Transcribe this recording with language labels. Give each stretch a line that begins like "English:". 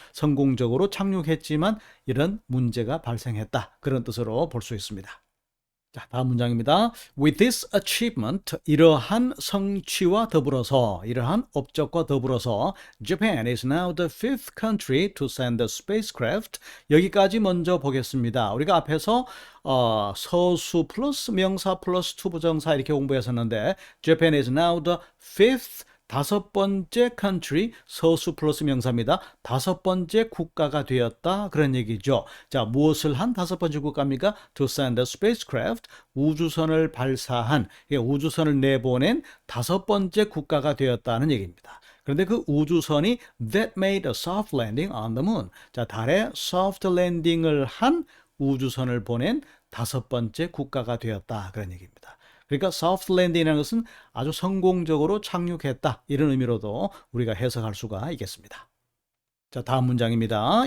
Korean: 성공적으로 착륙했지만 이런 문제가 발생했다. 그런 뜻으로 볼 수 있습니다. 자, 다음 문장입니다.
English: With this achievement,
Korean: 이러한 성취와 더불어서, 이러한 업적과 더불어서
English: Japan is now the fifth country to send a spacecraft.
Korean: 여기까지 먼저 보겠습니다. 우리가 앞에서 서수 플러스 명사 플러스 to 부정사 이렇게 공부했었는데
English: Japan is now the fifth
Korean: 다섯 번째 country, 서수 플러스 명사입니다. 다섯 번째 국가가 되었다. 그런 얘기죠. 자, 무엇을 한 다섯 번째 국가입니까?
English: To send a spacecraft,
Korean: 우주선을 발사한, 우주선을 내보낸 다섯 번째 국가가 되었다는 얘기입니다. 그런데 그 우주선이
English: that made a soft landing on the moon.
Korean: 자, 달에 soft landing을 한 우주선을 보낸 다섯 번째 국가가 되었다. 그런 얘기입니다. 그러니까 soft landing이라는 것은 아주 성공적으로 착륙했다. 이런 의미로도 우리가 해석할 수가 있겠습니다. 자, 다음 문장입니다.